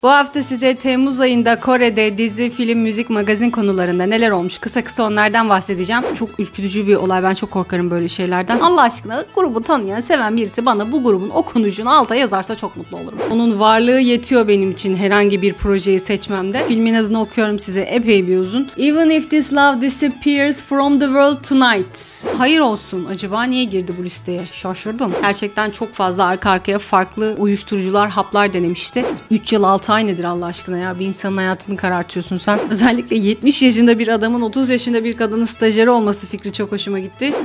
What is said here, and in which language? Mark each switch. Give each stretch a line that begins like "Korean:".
Turkish: Bu hafta size Temmuz ayında Kore'de dizi, film, müzik, magazin konularında neler olmuş kısa kısa onlardan bahsedeceğim. Çok ürkütücü bir olay, ben çok korkarım böyle şeylerden. Allah aşkına grubu tanıyan, seven birisi bana bu grubun okunucunu alta yazarsa çok mutlu olurum. Onun varlığı yetiyor benim için herhangi bir projeyi seçmemde. Filmin adını okuyorum size, epey bir uzun.
English: Even if this love disappears from the world tonight.
Turkish: Hayır olsun, acaba niye girdi bu listeye? Şaşırdım. Gerçekten çok fazla arka arkaya farklı uyuşturucular, haplar denemişti. 3 yıl 6 ay nedir Allah aşkına ya? Bir insanın hayatını karartıyorsun sen. Özellikle 70 yaşında bir adamın 30 yaşında bir kadının stajyeri olması fikri çok hoşuma gitti.